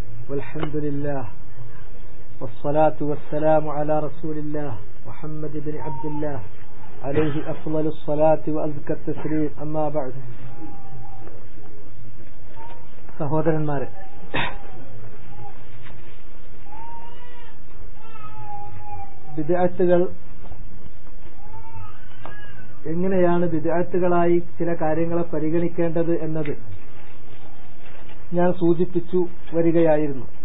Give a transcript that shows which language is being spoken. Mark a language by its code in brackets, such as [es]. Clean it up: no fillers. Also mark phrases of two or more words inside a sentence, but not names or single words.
[ar] والحمد لله والصلاة والسلام على رسول الله محمد بن عبد الله عليه أفضل الصلاة وأزكى التسليم أما بعد. [ml] സഹോദരന്മാരെ, ബിദ്അത്തുകൾ എങ്ങനെയാണ് ബിദ്അത്തുകളായി ചില കാര്യങ്ങളെ പരിഗണിക്കേണ്ടത് എന്നത് ഞാൻ സൂചിപ്പിച്ചു വരികയായിരുന്നു.